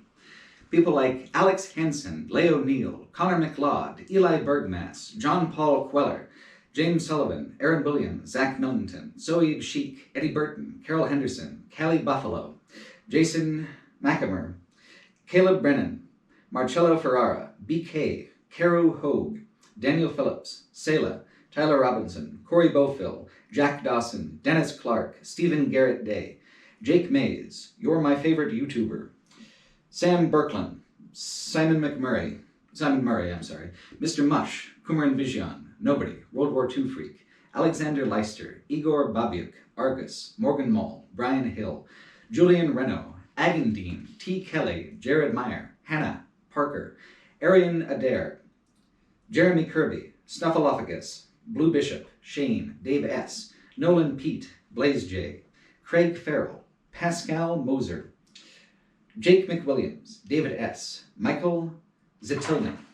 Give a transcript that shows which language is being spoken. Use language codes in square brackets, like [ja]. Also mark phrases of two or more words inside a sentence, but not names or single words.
[en] People like Alex Hansen, Leo Neal, Connor McLeod, Eli Bergmass, John Paul Queller, James Sullivan, Aaron Williams, Zach Millington, Soeb Sheik, Eddie Burton, Carol Henderson, Callie Buffalo, Jason McAmer, Caleb Brennan, Marcello Ferrara, BK, Caru Hogue, Daniel Phillips, Selah, Tyler Robinson, Corey Bofill, Jack Dawson, Dennis Clark, Stephen Garrett Day, Jake Mays, You're My Favorite YouTuber, Sam Birkland, Simon Murray, Mr. Mush, Kumaran Vijan, Nobody, World War II Freak, Alexander Leister, Igor Babiuk, Argus, Morgan Moll, Brian Hill, Julian Renault, Agandine, T. Kelly, Jared Meyer, Hannah Parker, Arian Adair, Jeremy Kirby, Snuffleupagus, Blue Bishop, Shane, Dave S., Nolan Pete, Blaze J., Craig Farrell, Pascal Moser, Jake McWilliams, David S., Michael Zetilnik,